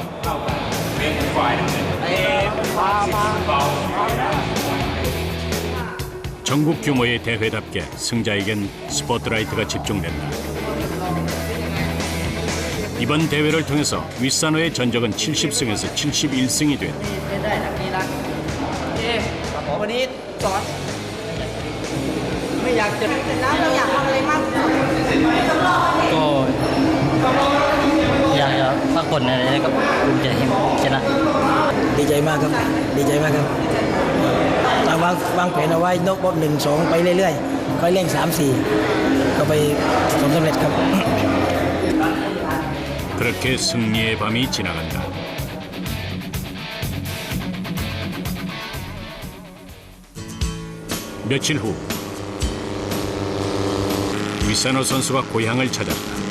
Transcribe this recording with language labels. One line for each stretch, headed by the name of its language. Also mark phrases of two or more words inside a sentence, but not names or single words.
Korean: 전국 규모의 대회답게 승자에겐 스포트라이트가 집중된다. 이번 대회를 통해서 윗산호의 전적은 70승에서 71승이 됐다.
Thai: อยากเสร็จแล้วเราอยากทำอะไรมากที่สุด ก็อยากจะพักผ่อนอะไรกับภูมิใจที่ชนะ ดีใจมากครับดีใจมากครับวางแผนเอาไว้นกบอล1-2ไปเรื่อยๆค่อยเร่ง3-4ก็ไปสำเร็จครับ
Korean: 그렇게 승리의 밤이 지나간다. 며칠 후 위사노 선수가 고향을 찾았다.